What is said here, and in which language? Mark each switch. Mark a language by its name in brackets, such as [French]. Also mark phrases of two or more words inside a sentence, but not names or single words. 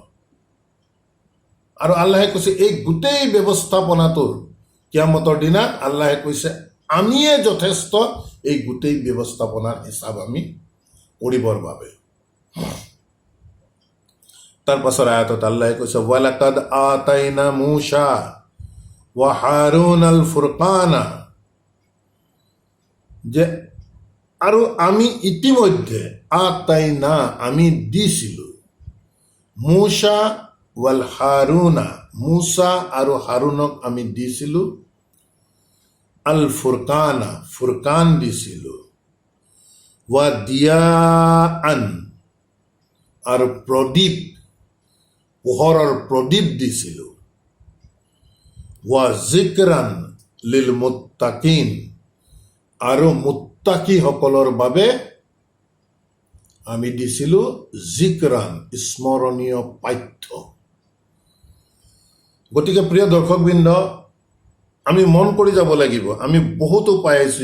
[Assamese] আৰু আল্লাহে কৈছে এই গোটেই ব্যৱস্থাপনাটোৰ কিয়ামতৰ দিনা আল্লাহে কৈছে আমিয়ে যথেষ্ট এই গোটেই ব্যৱস্থাপনাৰ হিচাপ আমি কৰিবৰ বাবে। তাৰ পাছৰ আয়াতত আল্লাহে কৈছে [Arabic] ولقد آتينا موسى وهارون الفرقان, [Assamese] যে আৰু আমি ইতিমধ্যে আতাইনা আমি দিছিলোঁ মূসা ওয়াল হাৰুনা, মূসা আৰু হাৰুনক আমি দিছিলোঁ [Arabic] الفرقان, [Assamese] ফুৰকান দিছিলোঁ, [Arabic] وضياء [Assamese] আৰু প্ৰদীপ, পোহৰৰ প্ৰদীপ দিছিলোঁ, [Arabic] وذكرا للمتقين [Assamese] আৰু মুত্তাকিসকলৰ বাবে আমি দিছিলোঁ জিকৰান স্মৰণীয় পাঠ্য। গতিকে প্ৰিয় দৰ্শকবৃন্দ, আমি মন কৰি যাব লাগিব, আমি বহুতো পাই আহিছোঁ।